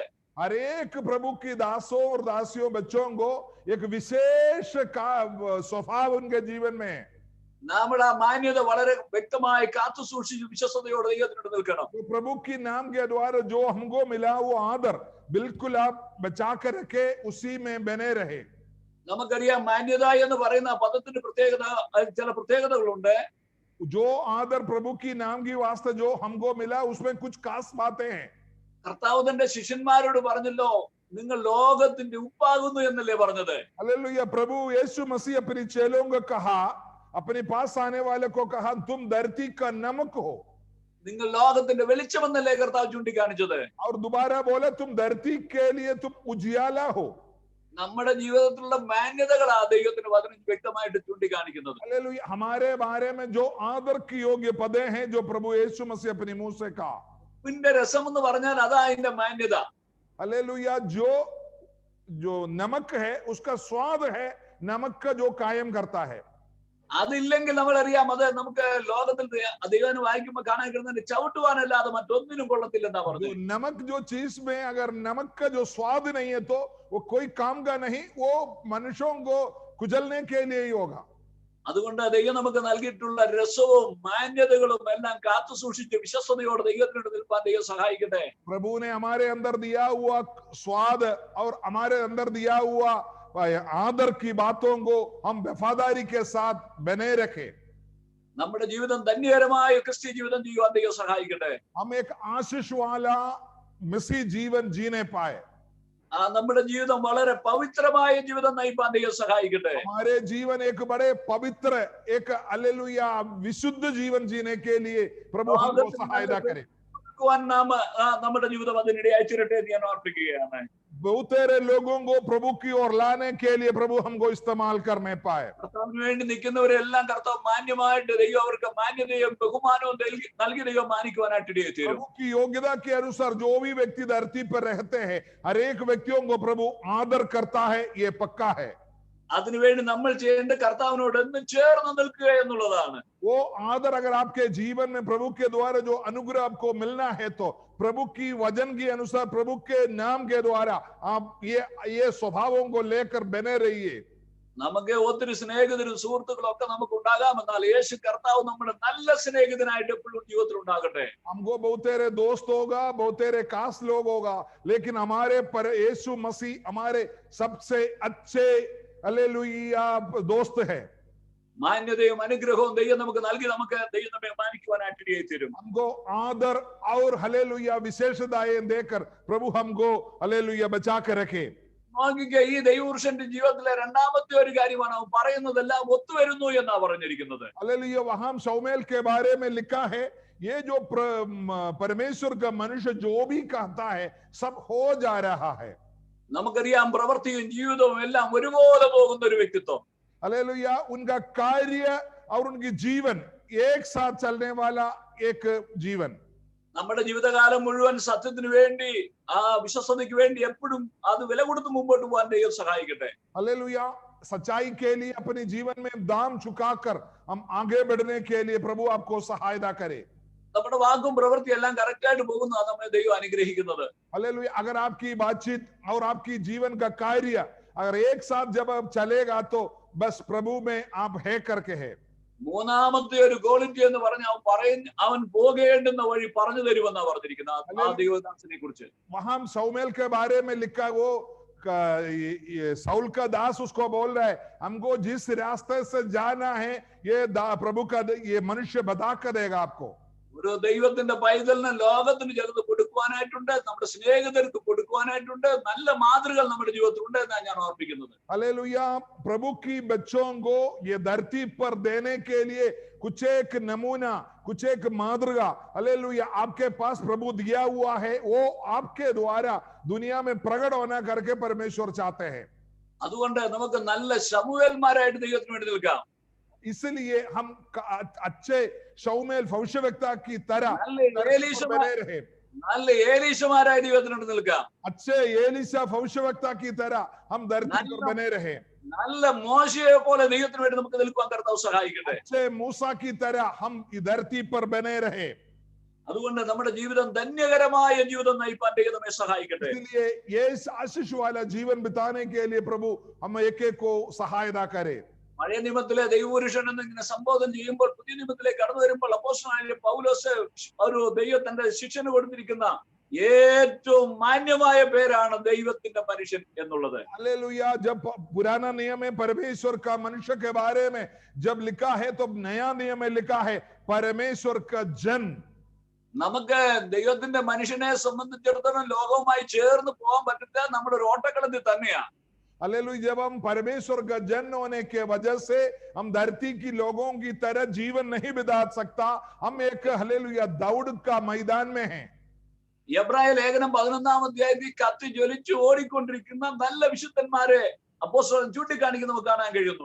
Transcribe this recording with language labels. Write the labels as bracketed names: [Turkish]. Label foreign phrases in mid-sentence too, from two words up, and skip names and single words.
[Hindi] हर एक प्रभु की दासों और दासियों बच्चों को एक विशेष का स्वभाव उनके जीवन में है. [Malayalam] നമ്മുടെ ആ മാന്യത വളരെ വ്യക്തമായി കാത്തു സൂക്ഷിച്ച് വിശ്വസതയോടെ ദൈവത്തിനോട് നിൽക്കണം. [Hindi] प्रभु की नाम के द्वारा जो हमको मिला वो आदर बिल्कुल आप बचा कर रखे, उसी में बने रहे. [Malayalam] നമുക്കറിയാം മാന്യത എന്ന് പറയുന്ന പദത്തിന്റെ പ്രത്യേകത, ചില പ്രത്യേകതകളുണ്ട്. [Hindi] जो आदर प्रभु की नाम की वास्ते जो हमको मिला उसमें कुछ खास बातें हैं. [Malayalam] കർത്താവ് തന്റെ ശിഷ്യന്മാരോട് പറഞ്ഞല്ലോ, നിങ്ങൾ ലോകത്തിന്റെ ഉപ്പാകുന്നു എന്നല്ലേ പറഞ്ഞത്? [Hindi] हालेलुया। प्रभु यीशु मसीह अपने चेलों को कहा, अपने पास आने वाले को कहा, तुम धरती का नमक हो। [Malayalam] നിങ്ങൾ ലോകത്തിന്റെ വെളിച്ചമെന്നല്ലേ കർത്താവ് ചൂണ്ടിക്കാണിച്ചത്? [Hindi] और दोबारा बोले, तुम धरती के लिए तुम उजियाला हो। [Malayalam] നമ്മുടെ ജീവിതത്തിലുള്ള മാന്യതകളാ ദൈവത്തിന്റെ വചനം വ്യക്തമായിട്ട് ചൂണ്ടിക്കാണിക്കുന്നത്. [Hindi] हालेलुया। हमारे बारे में जो आदर की योग्य पदे हैं, जो प्रभु यीशु मसीह अपने मुंह से कहा। [Malayalam] ഉപ്പിന്റെ രസം എന്ന് പറഞ്ഞാൽ അതാ അതിന്റെ മാന്യത. [Hindi] हालेलुया। जो नमक है उसका स्वाद है, नमक का जो कायम करता है। [Malayalam] അതില്ലെങ്കിൽ നമ്മൾ അറിയാം, അത് നമുക്ക് ലോകത്തിൽ ദൈവം വായിക്കുമ്പോൾ കാണാൻ കഴിയുന്നത് ചവിട്ടുവാനല്ലാതെ മറ്റൊന്നിനും കൊള്ളത്തില്ലെന്നാ പറഞ്ഞു. [Hindi] नमक जो चीज में अगर नमक का जो स्वाद नहीं है तो वो कोई काम का नहीं, वो मनुष्यों को कुचलने के लिए ही होगा। [Malayalam] അതുകൊണ്ട് ദൈവം നമുക്ക് നൽകിയിട്ടുള്ള രസവും മാന്യതകളും എല്ലാം കാത്തു സൂക്ഷിച്ച് വിശ്വസതയോടെ ദൈവത്തിനോട് നിൽപ്പാൻ ദൈവം സഹായിക്കട്ടെ. [Hindi] प्रभु ने हमारे अंदर दिया हुआ स्वाद और हमारे अंदर दिया हुआ आदर की बातों को हम वफादारी के साथ बने रखें। [Malayalam] നമ്മുടെ ജീവിതം ധന്യകരമായ ക്രിസ്ത്യ ജീവിതം ചെയ്യുവാൻ ദൈവം സഹായിക്കട്ടെ. [Hindi] हम एक आशीष वाला मसीह जीवन जीने पाए। [Malayalam] നമ്മുടെ ജീവിതം വളരെ പവിത്രമായ ജീവിതം നയിപ്പാൻ ദൈവം സഹായിക്കട്ടെ. [Hindi] हमारे जीवन एक बड़े पवित्र, एक हालेलुया विशुद्ध जीवन जीने के लिए प्रभु हमको सहायता करे। [Malayalam] നമ്മുടെ ജീവിതം അതിനിടയായി തീരട്ടെ എന്ന് ഞാൻ ഓർപ്പിക്കുകയാണ്. [Hindi] बहुतेरे लोगों को प्रभु की ओर लाने के लिए प्रभु हमको इस्तेमाल करने पाए। [Malayalam] കർത്താവിന് വേണ്ടി നിൽക്കുന്നവരെല്ലാം കർത്താവ് മാന്യമായിട്ട് ദൈവം അവർക്ക് മാന്യതയും ബഹുമാനവും നൽകി ദൈവം മാനിക്കുവാനായിട്ട് ഇടയായി തീരും. [Hindi] प्रभु की योग्यता के अनुसार जो भी व्यक्ति धरती पर रहते हैं, हर एक व्यक्तियों को प्रभु आदर करता है, ये पक्का है। [Malayalam] അതിനുവേണ്ടി നമ്മൾ ചെയ്യേണ്ട കർത്താവിനോട് എന്നും ചേർന്ന് നിൽക്കുക എന്നുള്ളതാണ്. [Hindi] वो आदर अगर आपके जीवन में प्रभु के द्वारा जो अनुग्रह आपको मिलना है, तो प्रभु की वचन के अनुसार, प्रभु के नाम के द्वारा आप ये स्वभावों को लेकर बने रहिए। [Malayalam] നമുക്ക് ഒത്തിരി സ്നേഹിതരും സുഹൃത്തുക്കളും ഒക്കെ നമുക്ക് ഉണ്ടാകാം, എന്നാൽ യേശു കർത്താവ് നമ്മുടെ നല്ല സ്നേഹിതനായിട്ട് എപ്പോഴും ജീവിതത്തിൽ ഉണ്ടാകട്ടെ. [Hindi] हमको बहुत तेरे दोस्त होगा, बहुत तेरे खास लोग होगा, लेकिन हमारे पर यीशु मसीह हमारे सबसे अच्छे हालेलुया दोस्त है। [Malayalam] മാന്യതയും അനുഗ്രഹവും ദൈവം നമുക്ക് നൽകി നമുക്ക് ദൈവം നമ്മെ മാനിക്കുവാനായിട്ട് ഇടയായി തീരും. [Hindi] हमको आदर और हालेलुया विशेषताएं देकर प्रभु हमको हालेलुया बचा के रखे। [Malayalam] നോക്കിക്കേ, ഈ ദൈവപുരുഷന്റെ ജീവിതത്തിലെ രണ്ടാമത്തെ ഒരു കാര്യമാണ് അവൻ പറയുന്നതെല്ലാം ഒത്തുവരുന്നു എന്നാ പറഞ്ഞിരിക്കുന്നത്. [Hindi] हालेलुया। वहां शमूएल के बारे में लिखा है, ये जो परमेश्वर का मनुष्य जो भी कहता है सब हो जा रहा है। [Malayalam] നമുക്കറിയാം, പ്രവൃത്തിയും ജീവിതവും എല്ലാം ഒരുപോലെ പോകുന്ന ഒരു വ്യക്തിത്വം. [Hindi] हालेलुया। उनका कार्य और उनकी जीवन एक साथ चलने वाला एक जीवन। [Malayalam] നമ്മുടെ ജീവിതകാലം മുഴുവൻ സത്യത്തിന് വേണ്ടി, ആ വിശ്വസതയ്ക്ക് വേണ്ടി എപ്പോഴും അത് വില കൊടുത്ത് മുമ്പോട്ട് പോകാൻ ദൈവം സഹായിക്കട്ടെ. [Hindi] हालेलुया। सच्चाई के लिए अपने जीवन में दाम चुकाकर हम आगे बढ़ने के लिए प्रभु आपको सहायता करे। [Malayalam] നമ്മുടെ വാക്കും പ്രവൃത്തി എല്ലാം കറക്റ്റ് ആയിട്ട് പോകുന്നു, അത് നമ്മെ ദൈവം അനുഗ്രഹിക്കുന്നത്. [Hindi] हालेलुया। अगर आपकी बातचीत और आपकी जीवन का कार्य अगर एक साथ जब आप चलेगा, तो बस प्रभु में आप है करके है। [Malayalam] മൂന്നാമത്തെ ഒരു ക്വാളിറ്റി എന്ന് പറഞ്ഞ അവൻ പോകേണ്ടുന്ന വഴി പറഞ്ഞു തരുമെന്നാ പറഞ്ഞിരിക്കുന്നത് ആ ദൈവദാസനെ കുറിച്ച്. [Hindi] वहां शमूएल के बारे में लिखा, वो साउल का दास उसको बोल रहा है, हमको जिस रास्ते से जाना है ये प्रभु का ये मनुष्य बता कर देगा आपको। [Malayalam] ഒരു ദൈവത്തിന്റെ പൈതലിന് ലോകത്തിന് ചിലത് കൊടുക്കുവാനായിട്ടുണ്ട്, നമ്മുടെ സ്നേഹിതർക്ക് കൊടുക്കുവാനായിട്ടുണ്ട്, നല്ല മാതൃകൾ നമ്മുടെ ജീവിതത്തിൽ ഉണ്ട് എന്നാണ് ഞാൻ ഓർപ്പിക്കുന്നത്. [Hindi] हालेलुया। प्रभु की बच्चों को ये धरती पर देने के लिए कुछ एक नमूना, कुछ एक मातृका हालेलुया आपके पास प्रभु दिया हुआ है, वो आपके द्वारा दुनिया में प्रकट होना करके परमेश्वर चाहते हैं। [Malayalam] അതുകൊണ്ട് നമുക്ക് നല്ല ശമൂവേൽമാരായിട്ട് ദൈവത്തിന് വേണ്ടി നിൽക്കാം. [Hindi] इसलिए हम अच्छे शमूएल भविष्यवक्ता की तरह बने रहे। [Malayalam] നല്ല ഏലീശമാരായ ദൈവത്തിനോട് നിൽക്കാം. [Hindi] अच्छे एलीशा भविष्यवक्ता की तरह हम धरती पर बने रहे। [Malayalam] നല്ല മോശയെ പോലെ ദൈവത്തിന് വേണ്ടി നമുക്ക് നിൽക്കുവാൻ കർത്താവ് സഹായിക്കട്ടെ. [Hindi] अच्छे मूसा की तरह हम धरती पर बने रहे। [Malayalam] അതുകൊണ്ട് നമ്മുടെ ജീവിതം ധന്യകരമായ ജീവിതം നയിപ്പാൻ ദൈവം നമ്മെ സഹായിക്കട്ടെ. [Hindi] इसलिए ये आशीष वाला जीवन बिताने के लिए प्रभु हम एक एक को सहायता करे। [Malayalam] പഴയ നിയമത്തിലെ ദൈവപുരുഷൻ എന്നിങ്ങനെ സംബോധന ചെയ്യുമ്പോൾ പുതിയ നിയമത്തിലേക്ക് കടന്നു വരുമ്പോൾ അപ്പോസ്തലനായ പൗലോസ് ഒരു ദൈവത്തിന്റെ ശിക്ഷന് കൊടുത്തിരിക്കുന്ന ഏറ്റവും മാന്യമായ പേരാണ് ദൈവത്തിന്റെ മനുഷ്യൻ എന്നുള്ളത്. [Hindi] हालेलुया। जब पुराना नियम में परमेश्वर का मनुष्य के बारे में जब लिखा है, तो नया नियम में लिखा है परमेश्वर का जन। [Malayalam] നമുക്ക് ദൈവത്തിന്റെ മനുഷ്യനെ സംബന്ധിച്ചിടത്തോളം ലോകവുമായി ചേർന്ന് പോകാൻ പറ്റുന്ന നമ്മുടെ ഒരു ഓട്ടക്കളത്തിൽ തന്നെയാണ്. [Hindi] हालेलुया, जब हम परमेश्वर का जन होने के वजह से हम धरती की लोगों की तरह जीवन नहीं बिता सकता, हम एक हालेलुया दौड़ का मैदान में हैं. [Malayalam] എബ്രായ ലേഖനം 11-ാം അധ്യായത്തിൽ കത്തി ജ്വലിച്ച് ഓടിക്കൊണ്ടിരിക്കുന്ന നല്ല വിശുദ്ധന്മാരെ അപ്പോസ്തലൻ ചൂണ്ടിക്കാണിക്കുന്ന നമുക്ക് കാണാൻ കഴിയുന്നു.